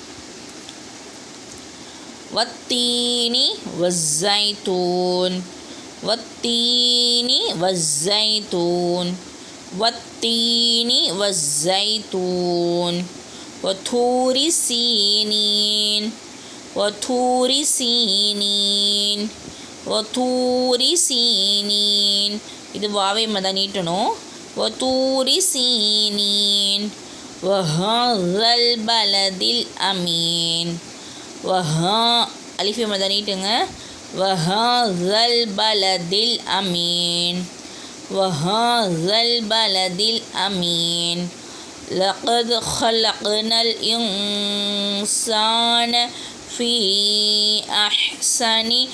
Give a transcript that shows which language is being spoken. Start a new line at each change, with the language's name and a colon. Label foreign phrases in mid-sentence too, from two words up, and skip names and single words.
Arabic: والتين والزيتون والتين والزيتون والتين والزيتون وطور سينين وطور سينين وطور سينين
Tamil: இது வாவை மதம்
Arabic: நீட்டணும் وطور سينين وهذا البلد الأمين وها
Tamil: அலிஃப் மதம் நீட்டுங்க
Arabic: وهذا البلد الأمين وهذا البلد الأمين لقد خلقنا الإنسان في أحسن